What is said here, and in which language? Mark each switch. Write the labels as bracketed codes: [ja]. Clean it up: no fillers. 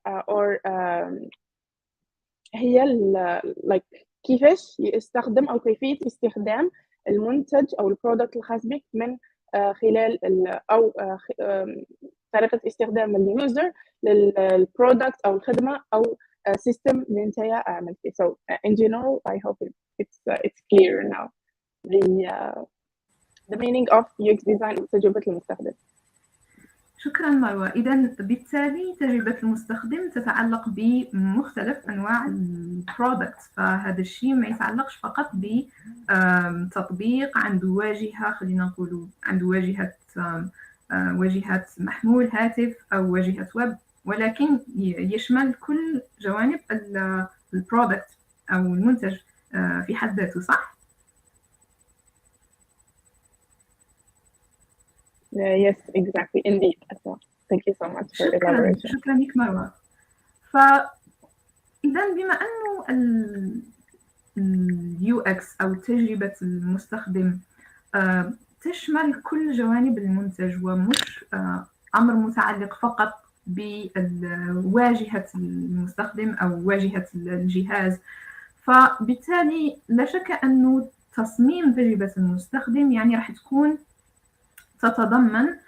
[ar] or هي like كيفاش يستخدم أو كيفية استخدام المنتج أو البرودكت الخاص بك من خلال أو طريقة استخدام اليوزر للبرودكت أو الخدمة أو سيستم اللي أنت عملتيه. [en] So in general I hope it's clear now the meaning of UX design [ar] وتجربة المستخدم. شكرا مروة. إذا بالتالي تجربة المستخدم تتعلق بمختلف أنواع البرودكت، فهذا الشيء ما يتعلقش فقط بتطبيق عنده واجهة، خلينا نقولوا عنده واجهة محمول هاتف أو واجهة ويب، ولكن يشمل كل جوانب البرودكت أو المنتج في حد ذاته، صح؟ [en] Yes, exactly, indeed. So, thank you so much for elaboration. [ar] شكرا لك مروة. فإذا بما أنه UX أو تجربة المستخدم تشمل كل جوانب المنتج ومش أمر متعلق فقط بواجهة المستخدم أو واجهة الجهاز، فبالتالي لا شك أنه تصميم تجربة المستخدم يعني راح تكون تتضمن